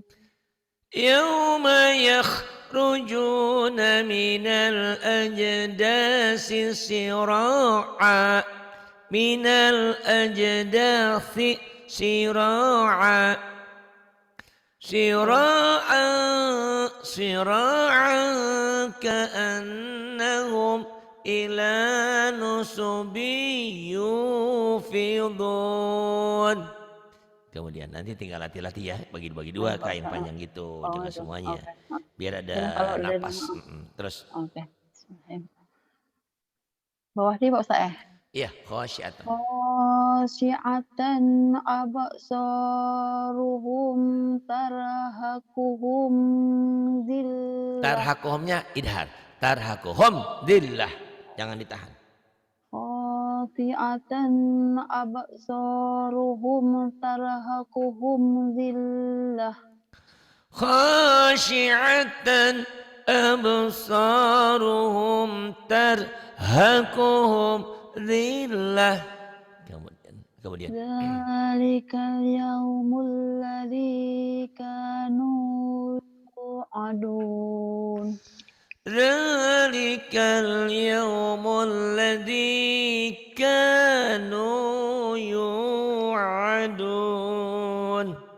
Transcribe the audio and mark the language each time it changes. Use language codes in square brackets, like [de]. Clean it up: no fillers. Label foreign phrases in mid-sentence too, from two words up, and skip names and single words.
[ar] يوم يخرجون من الأجداث سراعا من الأجداث سراعا سراعا كأنهم إلى نصب يوفضون. [id] Kemudian nanti tinggal latih-latih ya, bagi dua kain panjang gitu, Oh, jangan itu. semuanya. Oke. Biar ada Dan kalau dari napas. Terus oke. Bawah ini Pak Ustaz ya? iya, [ar] khasyiatan. خاشعة أبصارهم ترهقهم ذلة. ترهقهم إظهار. ترهقهم ذلة. [id] Jangan ditahan. [ar] خاشعة أبصارهم ترهقهم ذلة. خاشعة أبصارهم ترهقهم ذلة. [id] Kemudian. [ar] ذلك اليوم الذي كانوا يوعدون. ذلك اليوم الذي كانوا يوعدون.